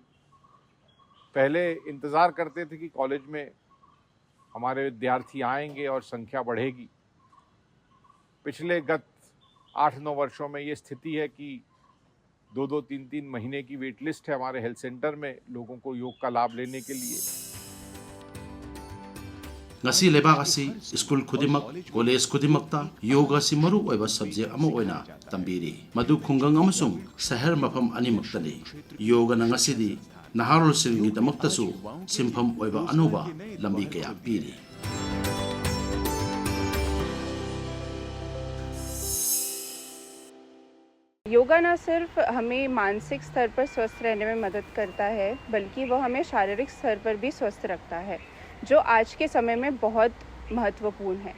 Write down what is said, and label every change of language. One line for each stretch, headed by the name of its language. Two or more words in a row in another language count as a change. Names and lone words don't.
Hindi: पहले इंतज़ार करते थे कि कॉलेज में हमारे विद्यार्थी आएंगे और संख्या बढ़ेगी। पिछले गत 8-9 वर्षों में ये स्थिति है कि 2-2, 3-3 महीने की
English: wait list
Hindi: है हमारे
English: health center
Hindi: में लोगों को योग का लाभ लेने के लिए।
Manipuri: ngasi lebak asi school khudimak college khudimakta yoga si maru oiba subject ama oina tambiri madu khungang amasung sahar mafam animaktani yoga na ngasi di naharol singi damaktasu simpham oiba anuba lambi kaya piri।
Hindi: योगा न सिर्फ हमें मानसिक स्तर पर स्वस्थ रहने में मदद करता है, बल्कि वह हमें शारीरिक स्तर पर भी स्वस्थ रखता है, जो आज के समय में बहुत महत्वपूर्ण है।